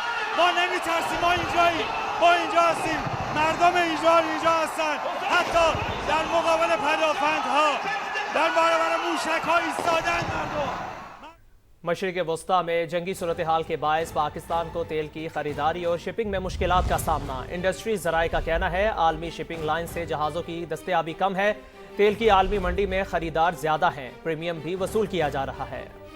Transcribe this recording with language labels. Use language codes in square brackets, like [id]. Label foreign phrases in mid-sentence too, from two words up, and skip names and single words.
[fa] ما نمیترسیم، ما اینجاییم، ما اینجا هستیم، مردم اینجا هستن. حتی در مقابل پدافندها در برابر موشک ها ایستادن مردم. [ur] مشرق وسطیٰ میں جنگی صورت حال کے باعث پاکستان کو تیل کی خریداری اور شپنگ میں مشکلات کا سامنا. انڈسٹری ذرائع کا کہنا ہے عالمی [en] shipping line [ur] سے جہازوں کی دستیابی کم ہے. تیل کی عالمی منڈی میں خریدار زیادہ ہیں، پریمیم بھی وصول کیا جا رہا ہے.